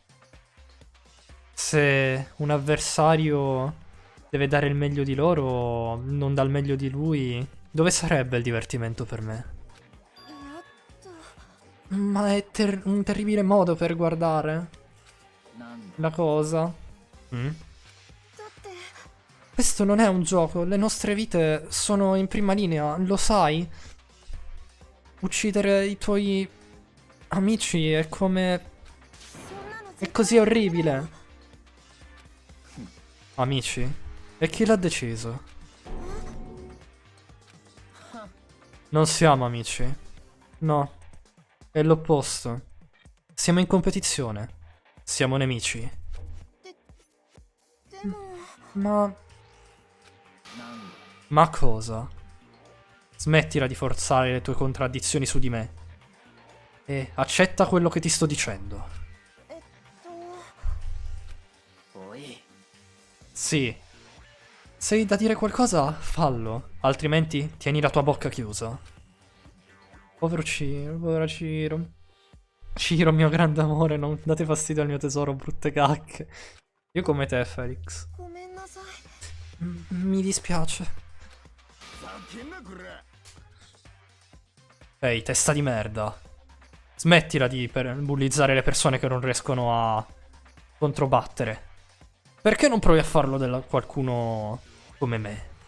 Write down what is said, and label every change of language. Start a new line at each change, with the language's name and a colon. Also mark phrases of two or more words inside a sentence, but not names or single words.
Italian: Se un avversario deve dare il meglio di loro, non dà il meglio di lui, dove sarebbe il divertimento per me?
Japanese: やっと
Italian: Ma è un terribile modo per guardare
Japanese: なんだ
Italian: la cosa. Mm?
Japanese: だって
Italian: Questo non è un gioco, le nostre vite sono in prima linea, lo sai? Uccidere i tuoi amici è come...
Japanese: そんなの
Italian: è
Japanese: 絶
Italian: così orribile. Amici? E chi l'ha deciso? Non siamo amici. No, è l'opposto. Siamo in competizione. Siamo nemici.
Japanese: でも
Italian: Ma...
Japanese: なんだ
Italian: ma cosa? Smettila di forzare le tue contraddizioni su di me. E accetta quello che ti sto dicendo.
Japanese: えっとおい
Italian: Sì. Se hai da dire qualcosa, fallo. Altrimenti tieni la tua bocca chiusa. Povero Ciro, povero Ciro. Ciro, mio grande amore, non date fastidio al mio tesoro, brutte cacche. Io come te, Felix.
Japanese: ごめんなさい
Italian: Mi dispiace. Ehi, testa di merda. Smettila di bullizzare le persone che non riescono a controbattere. Perché non provi a farlo da qualcuno come me?